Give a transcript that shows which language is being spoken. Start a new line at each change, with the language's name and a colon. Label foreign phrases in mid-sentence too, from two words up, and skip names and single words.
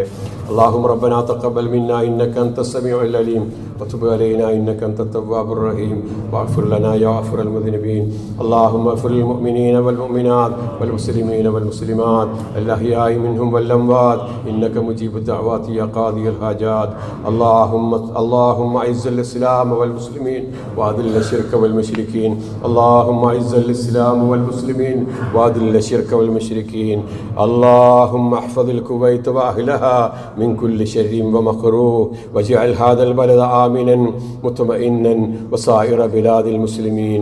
Arabic: اللهم ربنا تقبل منا إنك أنت السميع العليم وتب علينا إنك أنت التواب الرحيم واغفر لنا يا غفور المذنبين. اللهم اغفر للمؤمنين والمؤمنات والمسلمين والمسلمات الأحياء منهم والأموات إنك مجيب الدعوات يا قاضي الحاجات. اللهم اعز الاسلام والمسلمين واذل الشرك والمشركين. اللهم اعز الاسلام والمسلمين واذل الشرك والمشركين. اللهم احفظ الكويت واهلها من كل شر ومكروه واجعل هذا البلد امنا مطمئنا وسائر بلاد المسلمين.